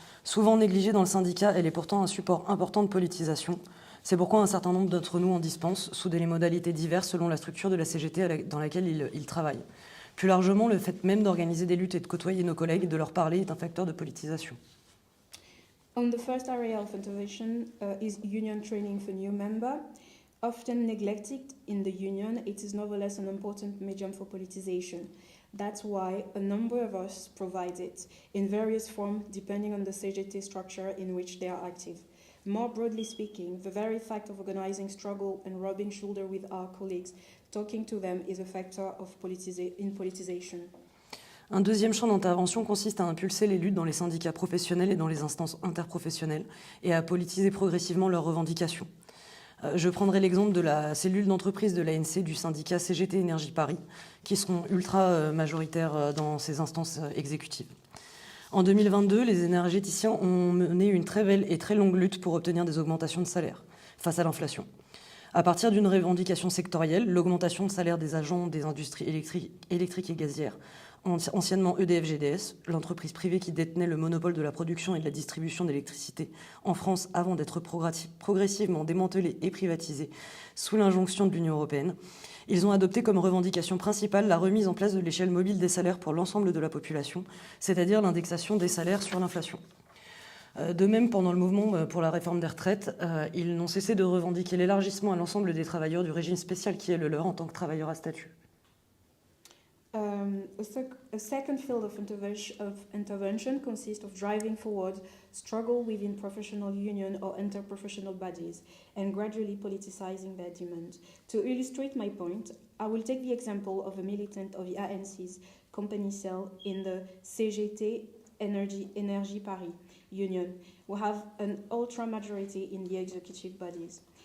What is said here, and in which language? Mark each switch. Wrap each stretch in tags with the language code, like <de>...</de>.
<fr>Souvent négligée dans le syndicat, elle est pourtant un support important de politisation. C'est pourquoi un certain nombre d'entre nous en dispensent, sous des modalités diverses selon la structure de la CGT dans laquelle ils travaillent. Plus largement, le fait même d'organiser des luttes et de côtoyer nos collègues et de leur parler est un facteur de politisation.</fr> <en>On the first area of intervention is union training for new members. Often neglected in the union, it is nevertheless an important medium for politicization. That's why a number of us provide it, in various forms depending on the CGT structure in which they are active. More broadly speaking, the very fact of organizing struggle and rubbing shoulder with our colleagues, talking to them is a factor of politicization.</en> <fr>Un deuxième champ d'intervention consiste à impulser les luttes dans les syndicats professionnels et dans les instances interprofessionnelles et à politiser progressivement leurs revendications. Je prendrai l'exemple de la cellule d'entreprise de l'ANC du syndicat CGT Énergie Paris, qui seront ultra majoritaires dans ces instances exécutives. En 2022, les énergéticiens ont mené une très belle et très longue lutte pour obtenir des augmentations de salaire face à l'inflation. À partir d'une revendication sectorielle, l'augmentation de salaire des agents des industries électriques et gazières, anciennement EDF-GDS, l'entreprise privée qui détenait le monopole de la production et de la distribution d'électricité en France avant d'être progressivement démantelée et privatisée sous l'injonction de l'Union européenne. Ils ont adopté comme revendication principale la remise en place de l'échelle mobile des salaires pour l'ensemble de la population, c'est-à-dire l'indexation des salaires sur l'inflation. De même, pendant le mouvement pour la réforme des retraites, ils n'ont cessé de revendiquer l'élargissement à l'ensemble des travailleurs du régime spécial qui est le leur en tant que travailleurs à statut.</fr> <en>A second field of intervention consists of driving forward struggle within professional union or interprofessional bodies and gradually politicizing their demand. To illustrate my point, I will take the example of a militant of the ANC's company cell in the CGT Énergie Paris union, who have an ultra majority in the executive bodies.</en>